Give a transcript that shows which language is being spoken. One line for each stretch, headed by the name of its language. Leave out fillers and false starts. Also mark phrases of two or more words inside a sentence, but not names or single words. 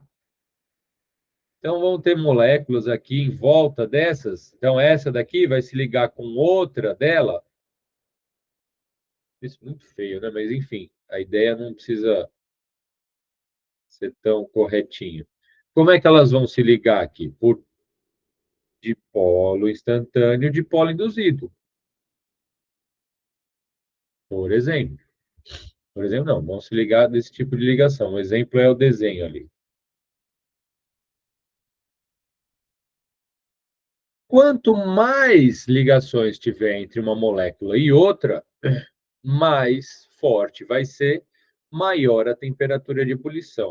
Portuguese: Então, vão ter moléculas aqui em volta dessas. Então, essa daqui vai se ligar com outra dela. Isso é muito feio, né? Mas, enfim, a ideia não precisa ser tão corretinho. Como é que elas vão se ligar aqui? Por dipolo instantâneo, dipolo induzido, por exemplo. Por exemplo, não, vamos se ligar desse tipo de ligação. O exemplo é o desenho ali. Quanto mais ligações tiver entre uma molécula e outra, mais forte vai ser, maior a temperatura de ebulição.